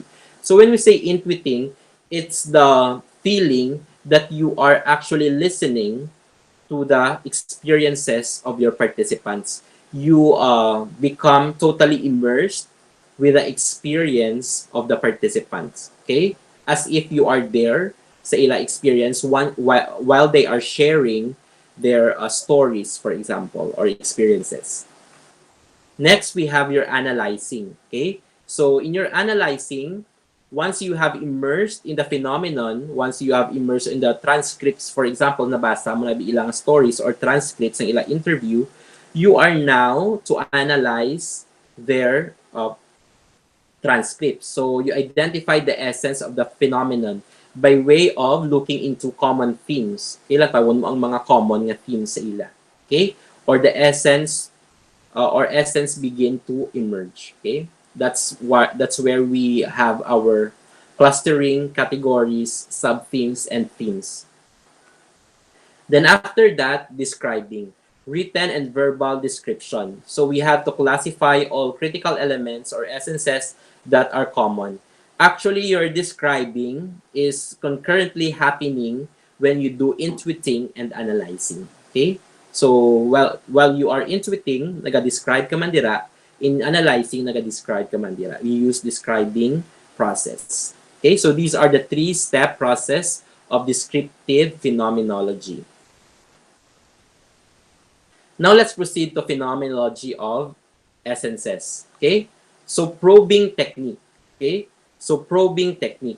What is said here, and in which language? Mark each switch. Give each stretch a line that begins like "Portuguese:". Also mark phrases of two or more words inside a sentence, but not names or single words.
English: So when we say intuiting, it's the feeling that you are actually listening to the experiences of your participants. You become totally immersed with the experience of the participants. Okay? As if you are there
Hiligaynon: sa ila
English: experience while they are sharing their stories, for example, or experiences. Next, we have your analyzing. Okay? So in your analyzing, once you have immersed in the phenomenon, once you have immersed in the transcripts, for example,
Hiligaynon: nabasa mo na ilang
English: stories or transcripts
Hiligaynon: ng ilang
English: interview, you are now to analyze their transcripts. So you identify the essence of the phenomenon by way of looking into common themes.
Hiligaynon: Ilan tawon mo ang mga common nga themes sa ila.
English: Okay? Or the essence begin to emerge. Okay, that's where we have our clustering, categories, sub themes, and themes. Then after that, describing, written and verbal description. So we have to classify all critical elements or essences that are common. Actually, your describing is concurrently happening when you do intuiting and analyzing. Okay? So while you are intuiting,
Hiligaynon: naga-describe ka man dira,
English: in analyzing,
Hiligaynon: naga-describe ka man dira.
English: We use describing process. Okay? So these are the three-step process of descriptive phenomenology. Now let's proceed to phenomenology of essences. Okay? So probing technique. Okay? So probing technique.